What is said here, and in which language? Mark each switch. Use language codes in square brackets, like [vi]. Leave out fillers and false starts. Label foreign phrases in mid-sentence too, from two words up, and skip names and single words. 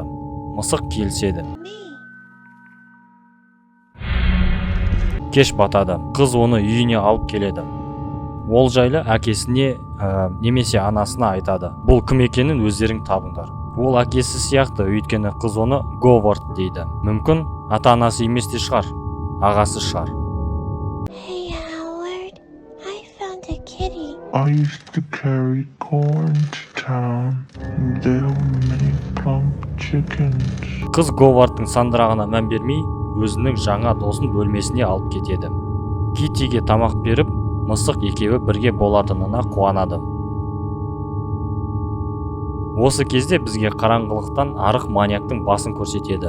[kk] Мысық келіседі. Кеш батады. Қыз оны үйіне алып келеді. Ол жайлы әкесіне немесе анасына айтады. Бұл кім екенін өздерің табыңдар. Ол әкесі сияқты, өйткені қыз оны Говард дейді. Мүмкін ата-анасы емес те шығар, ағасы шығар. [en] Hey Howard, I found a kitty. I used to carry corn to town. They'll make plump chickens. [kk] Қыз Говардтың сандырағына мән бермей, өзінің жаңа досын бөлмесіне алып кетеді. Китиге тамақ беріп, мысық екеуі бірге болатынына қуанады. Осы кезде бізге қараңғылықтан арық маньяктың басын көрсетеді.